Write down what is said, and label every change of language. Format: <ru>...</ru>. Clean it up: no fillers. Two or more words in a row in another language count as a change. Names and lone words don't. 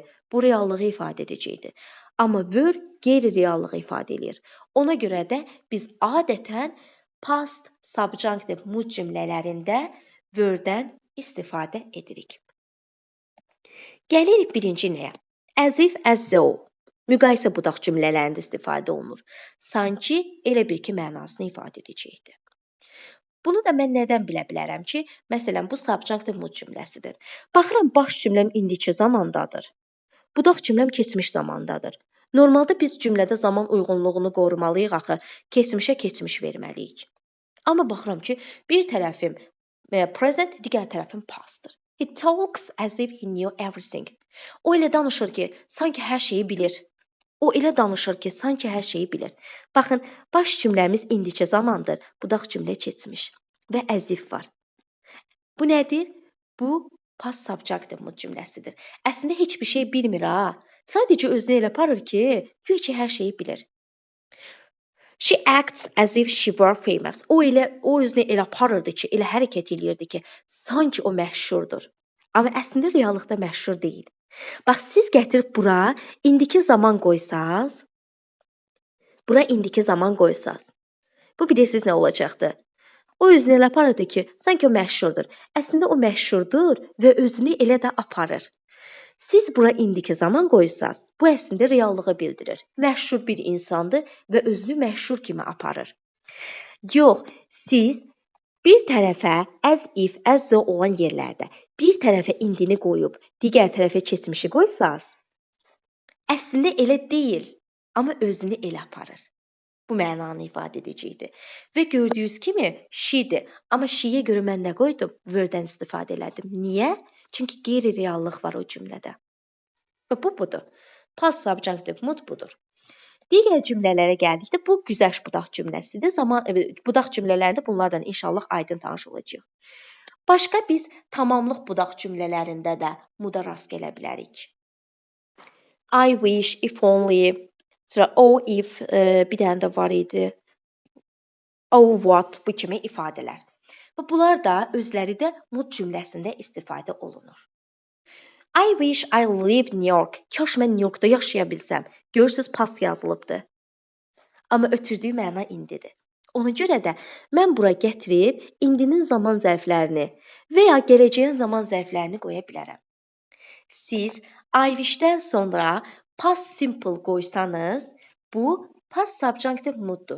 <az>Bu reallığı ifadə edəcəkdir. Amma were qeyri-reallığı ifadə edir. Ona görə də biz adətən</az> <en>past, subjunctive, mood</en> <az>cümlələrində were-dən istifadə edirik. Gəlirik birinci nəyə?</az> <en>As if, as though.</en> <az>Müqayisə budaq cümlələrində istifadə olunur. Sanki elə bir ki, mənasını ifadə edəcəkdir. Bunu da mən nədən bilə bilərəm ki, məsələn, bu</az> <en>subjunctive mood</en> <az>cümləsidir. Baxıram, baş cümləm indiki zamandadır. Budaq cümləm keçmiş zamandadır. Normalda biz cümlədə zaman uyğunluğunu qorumalıyıq axı, keçmişə keçmiş verməliyik. Amma baxıram ki, bir tərəfim present, digər tərəfim pastdır.</az> <en>He talks as if he knew everything.</en> <az>O elə danışır ki, sanki hər şeyi bilir. O elə danışır ki, sanki hər şeyi bilir. Baxın, baş cümləmiz indiki zamandır, budaq cümlə keçmiş və</az> <en>as if</en> <az>var. Bu nədir? Bu</az> <en>past subjunctive mood</en> <az>cümləsidir. Əslində heç bir şey bilmir ha. Sadəcə özünü elə aparır ki, güya ki hər şeyi bilir.</az> <en>She acts as if she were famous.</en> <az>O özünü elə aparırdı ki, elə hərəkət eləyirdi ki, sanki o məşhurdur. Amma əslində reallıqda məşhur deyil. Bax, siz gətirib bura indiki zaman qoysaz, bu bilirsiniz nə olacaqdır? O özünü elə aparırdı ki, sanki o məşhurdur. Əslində o məşhurdur və özünü elə də aparır. Siz bura indiki zaman qoysaz, bu əslində reallığı bildirir. Məşhur bir insandır və özünü məşhur kimi aparır. Yox, siz bir tərəfə</az> <en>as if, as though</en> <az>olan yerlərdə bir tərəfə indini qoyub, digər tərəfə keçmişi qoysaz, əslində elə deyil, amma özünü elə aparır. Bu mənanı ifadə edəcəkdir. Və gördüyünüz kimi, she-dir. Amma she-yə görə mən nə qoydum? Were-dən istifadə elədim. Niyə? Çünki qeyri-reallıq var o cümlədə. Və bu budur.</az> <en>Past subjunctive mood</en> <az>budur. Digər cümlələrə gəldikdə bu güzəşt budaq cümləsidir. Budaq cümlələrində bunlardan inşallah aydın tanış olacağıq. Başqa biz tamamlıq budaq cümlələrində də mooda rast gələ bilərik.</az> <en>I wish, if only, oh if,</en> <az>bir dənə də var idi.</az> <en>Oh what,</en> <az>bu kimi ifadələr. Və bunlar da özləri də mood cümləsində istifadə olunur.</az> <en>I wish I lived in New York.</en> <az>Kaş mən New Yorkda yaşaya bilsəm. Görürsüz, past yazılıbdır. Amma ötürdüyü məna indidir. Ona görə də mən bura gətirib indinin zaman zərflərini və ya gələcəyin zaman zərflərini qoya bilərəm. Siz</az> <en>I wish-dən</en> <az>sonra</az> <en>past simple</en> <az>qoysanız, bu</az> <en>past subjunctive mooddur.</en>